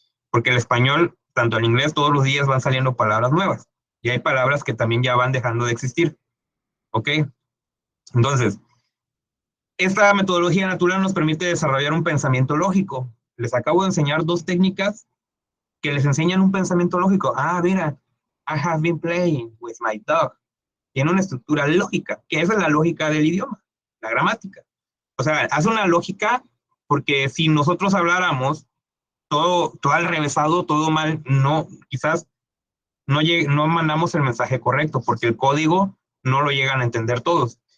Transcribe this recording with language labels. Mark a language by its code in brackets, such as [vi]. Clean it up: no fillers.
[es] Porque el español, tanto el inglés, todos los días van saliendo palabras nuevas y hay palabras que también ya van dejando de existir, ¿ok? Entonces, esta metodología natural nos permite desarrollar un pensamiento lógico. Les acabo de enseñar dos técnicas que les enseñan un pensamiento lógico. Ah, mira, [en] I have been playing with my dog. [es] Tiene una estructura lógica, que esa es la lógica del idioma, la gramática. O sea, hace una lógica porque si nosotros habláramos todo al revésado, todo mal, no, quizás no mandamos el mensaje correcto porque el código no lo llegan a entender todos.